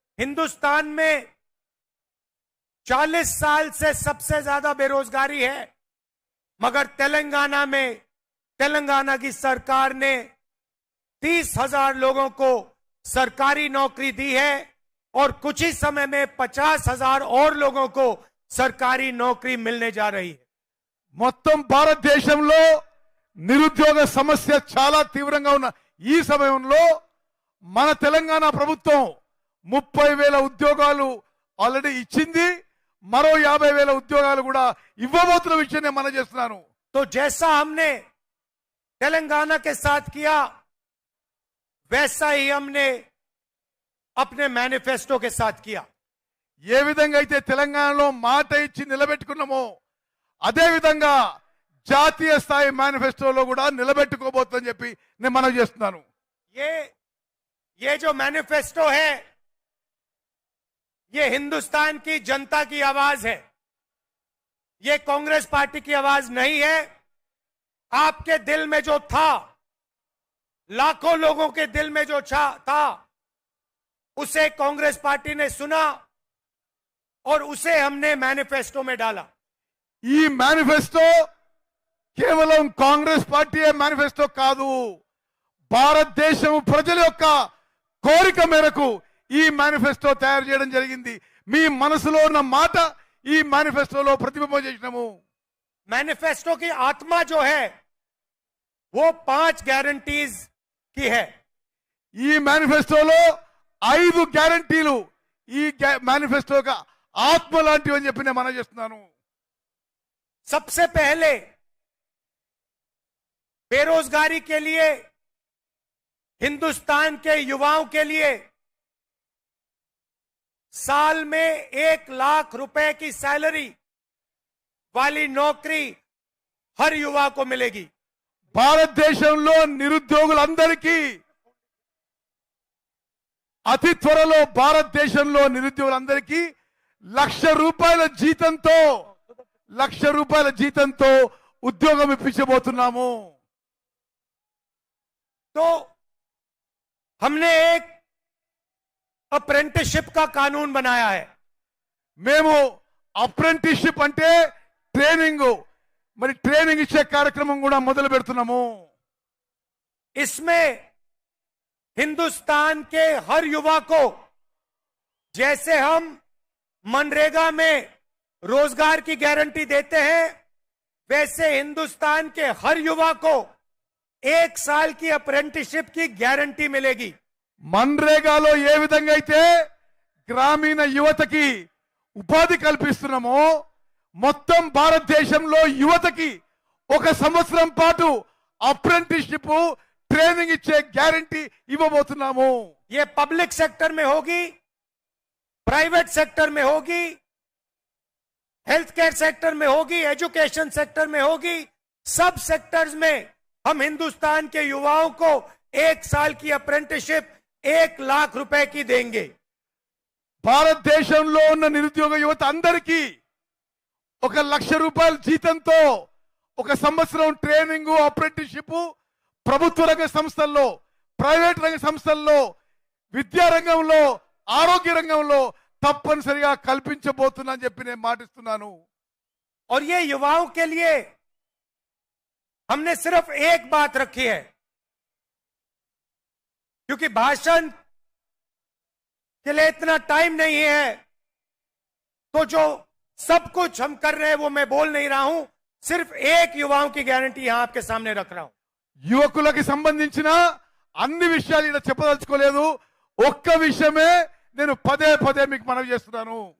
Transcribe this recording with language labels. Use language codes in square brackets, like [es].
[hi] हिंदुस्तान में 40 साल से सबसे ज्यादा बेरोजगारी है, मगर तेलंगाना में तेलंगाना की सरकार ने 30,000 लोगों को सरकारी नौकरी दी है और कुछ ही समय में 50,000 और लोगों को सरकारी नौकरी मिलने जा रही है। [te] మొత్తం భారతదేశంలో నిరుద్యోగ సమస్య చాలా తీవ్రంగా ఉన్న ఈ సమయంలో మన తెలంగాణ ప్రభుత్వం 30,000 ఉద్యోగాలు ఆల్రెడీ ఇచ్చింది, మరో 50,000 ఉద్యోగాలు కూడా ఇవ్వబోతున్న విషయం నేను మనం చేస్తున్నాను. [hi] तो जैसा हमने तेलंगाना के साथ किया, वैसा ही हमने अपने मैनिफेस्टो के साथ किया। [te] ఏ విధంగా అయితే తెలంగాణలో మాట ఇచ్చి నిలబెట్టుకున్నామో అదే విధంగా జాతీయ స్థాయి మేనిఫెస్టోలో కూడా నిలబెట్టుకోబోతుందని చెప్పి నేను మనవి చేస్తున్నాను. [hi] ये जो मैनिफेस्टो है, ये हिंदुस्तान की जनता की आवाज है, ये कांग्रेस पार्टी की आवाज नहीं है। आपके दिल में जो था, लाखों लोगों के दिल में जो था, उसे कांग्रेस पार्टी ने सुना और उसे हमने मैनिफेस्टो में डाला। [te] ఈ మేనిఫెస్టో కేవలం కాంగ్రెస్ పార్టీ మేనిఫెస్టో కాదు, భారతదేశం ప్రజల యొక్క కోరిక మేరకు ఈ మేనిఫెస్టో తయారు చేయడం జరిగింది. మీ మనసులో ఉన్న మాట ఈ మేనిఫెస్టోలో ప్రతిబింబం చేసినాము. [hi] मैनिफेस्टो की आत्मा जो है वो 5 गारंटीज की है। [te] ఈ మేనిఫెస్టోలో 5 గ్యారంటీలు ఈ మేనిఫెస్టో [hi] का [te] ఆత్మ లాంటివి అని చెప్పి నేను మనం చేస్తున్నాను. [hi] सबसे पहले बेरोजगारी के लिए, हिंदुस्तान के युवाओं के लिए साल में 1 लाख रुपए की सैलरी वाली नौकरी हर युवा को मिलेगी. [te] భారతదేశంలో నిరుద్యోగులందరికీ అతి త్వరలో భారతదేశంలో నిరుద్యోగులందరికీ ₹1,00,000 జీతంతో ఉద్యోగం ఇప్పించబోతున్నాము. [hi] तो हमने एक अप्रेंटिसशिप का कानून बनाया है. [te] మేము అప్రెంటిస్షిప్ అంటే ట్రైనింగ్, మరి ట్రైనింగ్ ఇచ్చే కార్యక్రమం కూడా మొదలు పెడుతున్నాము. [hi] इसमें हिंदुस्तान के हर युवा को, जैसे हम मनरेगा में रोजगार की गारंटी देते हैं, वैसे हिंदुस्तान के हर युवा को 1 साल की अप्रेंटिसशिप की गारंटी मिलेगी. [te] మన్రేగాలో ఏ విధంగా అయితే గ్రామీణ యువతకి ఉపాధి కల్పిస్తున్నామో మొత్తం భారతదేశంలో యువతకి 1 సంవత్సరం పాటు అప్రెంటిస్షిప్ ట్రైనింగ్ ఇచ్చే గ్యారంటీ ఇవ్వబోతున్నాము. [hi] ये पब्लिक सेक्टर में होगी, प्राइवेट सेक्टर में होगी, हेल्थ केयर सेक्टर में होगी, एजुकेशन सेक्टर में होगी. सब सेक्टर्स में हम हिंदुस्तान के युवाओं को 1 साल की अप्रेंटिसशिप 1 लाख रुपए की देंगे. [te] భారతదేశంలో ఉన్న నిరుద్యోగ యువత అందరికీ ₹1,00,000 జీతంతో 1 సంవత్సరం ట్రైనింగ్, అప్రెంటిస్షిప్ ప్రభుత్వ రంగ సంస్థల్లో, ప్రైవేట్ రంగ సంస్థల్లో, విద్యా రంగంలో, ఆరోగ్య రంగంలో తప్పనిసరిగా కల్పించబోతున్నా అని చెప్పి నేను మాటిస్తున్నాను. [hi] और ये युवाओं के लिए हमने सिर्फ एक बात रखी है, क्योंकि भाषण के लिए इतना टाइम नहीं है, तो जो सब कुछ हम कर रहे हैं वो मैं बोल नहीं रहा हूं. सिर्फ एक युवाओं की गारंटी यहां आपके सामने रख रहा हूं. [te] యువకులకి సంబంధించిన అన్ని విషయాలు ఇలా చెప్పదలుచుకోలేదు. ఒక్క విషయమే నేను పదే పదే మీకు మనవి చేస్తున్నాను.